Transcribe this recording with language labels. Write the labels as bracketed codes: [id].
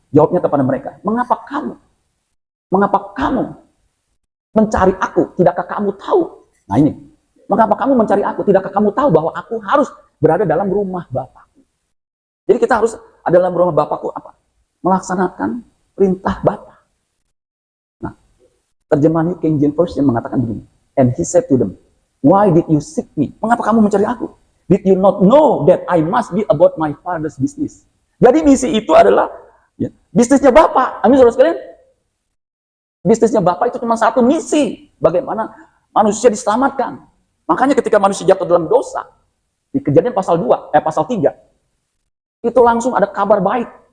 [id] Jawabnya kepada mereka, mengapa kamu mencari aku, tidakkah kamu tahu? Nah ini, mengapa kamu mencari aku, tidakkah kamu tahu bahwa aku harus berada dalam rumah Bapakku? Jadi kita harus ada dalam rumah Bapakku apa? Melaksanakan perintah Bapa. Nah, terjemahan New King James Version mengatakan begini, [en] and he said to them, why did you seek me? [id] Mengapa kamu mencari aku? [en] Did you not know that I must be about my father's business? [id] Jadi misi itu adalah ya, bisnisnya Bapa. Amin, saudara sekalian. Bisnisnya Bapak itu cuma satu, misi. Bagaimana manusia diselamatkan. Makanya ketika manusia jatuh dalam dosa, di Kejadian pasal 3, itu langsung ada kabar baik.